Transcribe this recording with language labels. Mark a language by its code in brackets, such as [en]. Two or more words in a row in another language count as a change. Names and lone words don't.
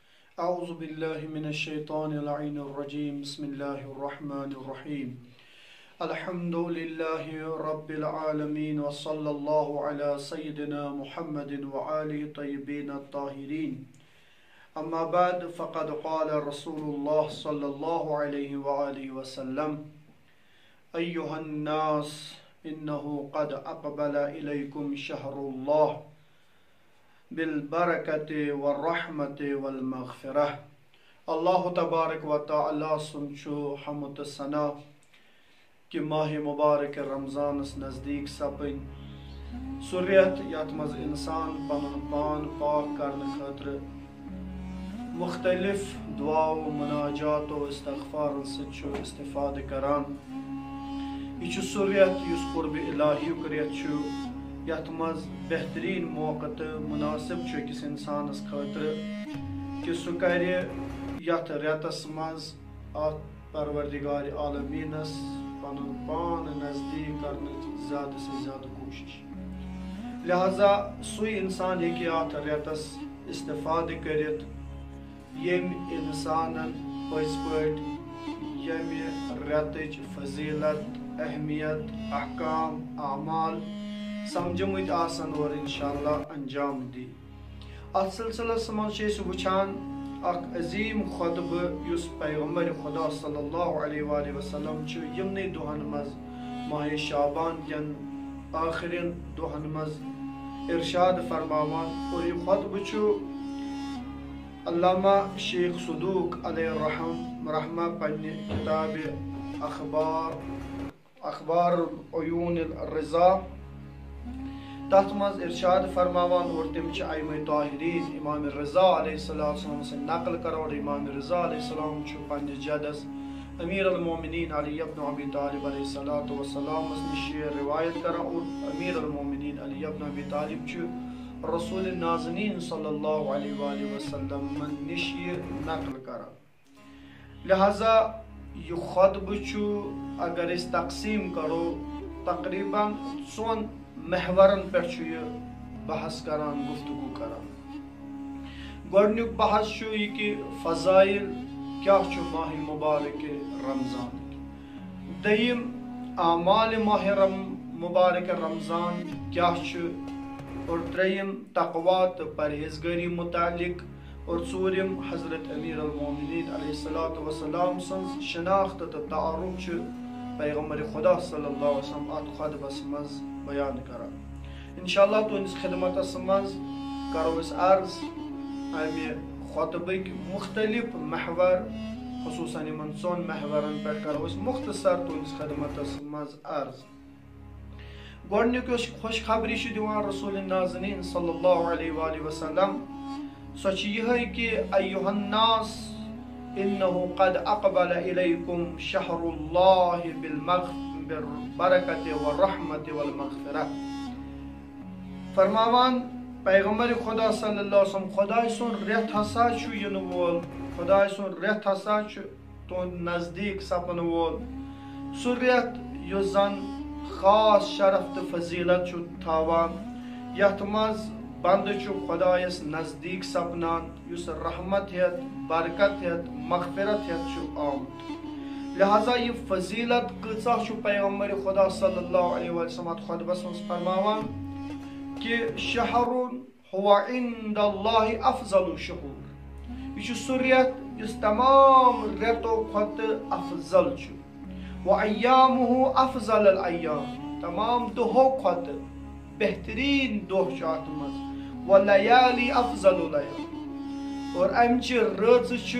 [ar] أعوذ بالله من الشيطان اللعين الرجيم بسم الله الرحمن الرحيم الحمد لله رب العالمين وصلى الله على سيدنا محمد وآله الطيبين الطاهرين أما بعد فقد قال رسول الله صلى الله عليه وآله وسلم أيها الناس إنه قد أقبل إليكم شهر الله بالبركة والرحمة والمغفرة [ks] اللہ تبارک و تعالی سنچو حمد ثنا کہ ماہ مبارک رمضان نزدیک سپن سریت یت مز انسان پن پان پاک کرنے خاطر مختلف دعا و مناجات و استغفار سچو استفادہ کران یہ سریت اس قرب الہی کریت یت مز بہترین موقع تو مناسب اکس انسانس خاطر کہ سہ کر یت ریتس مز ات پروردگار عالمینس پن پان نزدیک کرنے [ur] زیادہ سے زیادہ [ks] کوشش لہذا سوی انسان ہیکہ ات ریتس استفادہ کرت یم انسان پز پٹ یم ریتچ فضیلت اہمیت احکام اعمال سمجھمت آسن اور انشاءاللہ انجام دی ات سلسلس مز وچان اخ عظیم خطبہ اس پیغمبر خدا [ar] صلی اللہ علیہ وآلہ وسلم [ks] یمنی دہن مز ماہ شعبان کن آخرین دہن مز ارشاد فرماوان اور یہ خطبہ علامہ شیخ صدوق [ar] علیہ رحمہ [ks] پنہ کتاب اخبار عیون الرضا تات مز ارشاد فرماوان اور تم ائمہ طاہرین امام رضا [ar] علیہ السلام [ks] سے نقل کرو اور امام رضا [ar] علیہ السلام [ks] پنہ جدس امیر المومنین علی ابن ابی طالب [ar] علیہ السلام [ks] نش روایت کران اور امیر المومنین علی ابن ابی طالب رسول نازنین [ar] صلی اللہ علیہ وآلہ وسلم [ks] نش نقل کران لہذا یہ خطبہ اگر اس تقسیم کرو تقریباً سون محورن پہ بحث کران گفتگو کران گۄڈنیُک بحث یہ کہ فضائل کیا ماہ مبارک رمضان دیم اعمال ماہ مبارک رمضان کیا اور تریم تقوی تو پرہیزگاری متعلق اور ژوٗرِم حضرت امیر المومنین [ar] علیہ السلام [ks] سن شناخت تو تعارف پیغمبر خدا [ar] صلی اللہ علیہ [ks] وسلم ات خطبس مز بیان کران انشاءاللہ تہندس خدمتس مز کرو اس عرض امہ خطبک مختلف محور خصوصاً ان ژون محورن پہ کرو اس مختصر تہندس خدمتس مز عرض گۄڈنیُک یۄس خوش خبری دِوان رسول نازنین [ar] صلی اللہ علیہ وآلہ وسلم [ks] سۄ چھِ یِہے کہ [ar] ایُّہا الناس انه قد اقبل الیکم شہر اللہ بالبرکۃ والرحمۃ والمغفرہ [ks] فرماوان پیغمبر خدا [ar] صلی اللہ علیہ وسلم [ks] خدائے سن ریت ہسا ین وول خدائے سن ریت ہسا تہند نزدیک سپن وول سہ ریت یس زن خاص شرف تو فضیلت تھاوان یتھ مز بند خدایس نزدیک سپنان یس رحمت ہیت برکت ہیت مغفرت ہیت آمت لہذا یہ فضیلت کۭژاہ پیغمبر خدا [ar] صلی اللہ علیہ وسلم [ks] خطبس مز فرماوان کہ [ar] شہر ہوا عند اللہ افضل شہور [ks] یہ سہ ریت یس تمام ریتو کھت افضل و [ar] ایامہ افضل الایام [ks] تمام دہو کھت بہترین دہ ات مز [ar] و لیالی افضل لیال [ks] اور امچہ رٲژ